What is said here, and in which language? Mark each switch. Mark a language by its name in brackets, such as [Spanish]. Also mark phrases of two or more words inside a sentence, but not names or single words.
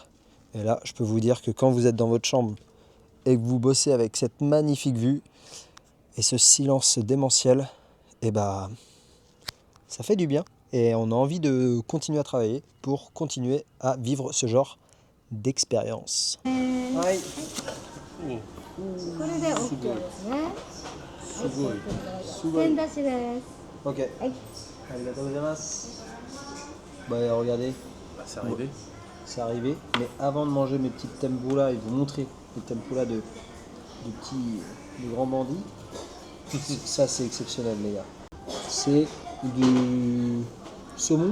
[French] Et là je peux vous dire que quand vous êtes dans votre chambre et que vous bossez avec cette magnifique vue et ce silence démentiel, et bah ça fait du bien et on a envie de continuer à travailler pour continuer à vivre ce genre d'expérience. [Japanese] Hi. これで OK ですね。すごい。すごい。ペン出しです。 Ok. はい。ありがとうございます. [French] Bah regardez, Bah, c'est arrivé. c'est arrivé. Mais avant de manger mes petites tempura et de vous montrer les tempura de grands bandits, ça c'est exceptionnel les gars. C'est du saumon.